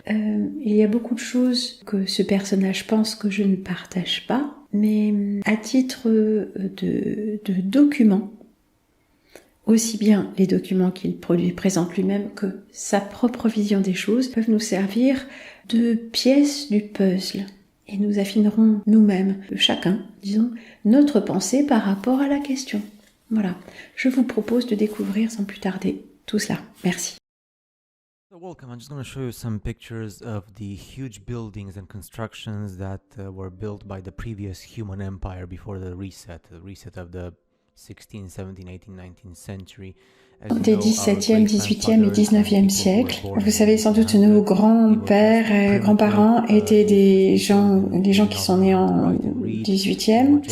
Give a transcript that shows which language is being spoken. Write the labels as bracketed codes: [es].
[fr] Il y a beaucoup de choses que ce personnage pense que je ne partage pas, mais à titre de documents, aussi bien les documents qu'il présente lui-même que sa propre vision des choses peuvent nous servir de pièces du puzzle. Et nous affinerons nous-mêmes, chacun, disons, notre pensée par rapport à la question. Voilà, je vous propose de découvrir sans plus tarder tout cela. Merci. [en] So welcome. I'm just going to show you some pictures of the huge buildings and constructions that were built by the previous human empire before the reset of the 16th, 17th, 18th, 19th century. [fr] Des 17e, 18e et 19e siècles. Vous savez sans doute nos grands-pères et grands-parents étaient des gens qui sont nés en 18e.